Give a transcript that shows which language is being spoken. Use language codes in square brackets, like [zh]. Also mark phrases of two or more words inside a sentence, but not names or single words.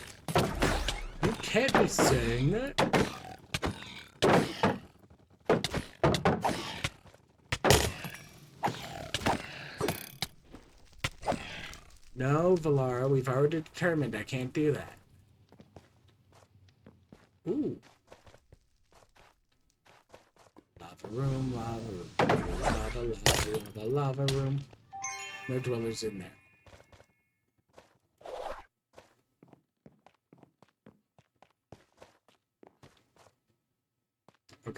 [en] You can't be saying that. No, Valara, we've already determined I can't do that. Ooh. Lava room, lava room. Lava, lava, lava, lava room. No dwellers in there. Okay.